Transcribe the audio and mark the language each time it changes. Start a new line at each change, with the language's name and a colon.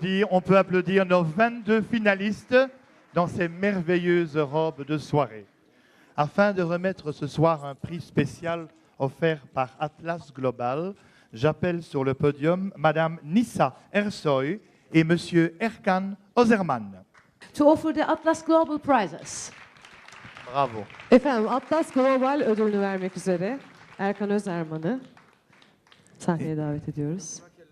French: On peut applaudir nos 22 finalistes dans ces merveilleuses robes de soirée. Afin de remettre ce soir un prix spécial offert par Atlas Global, j'appelle sur le podium Madame Nissa Ersoy et Monsieur Erkan Ozerman.
English: To offer the Atlas Global Prizes. Bravo.
Turkish: Efendim Atlas Global ödülünü vermek üzere Erkan Özerman'ı sahneye davet ediyoruz.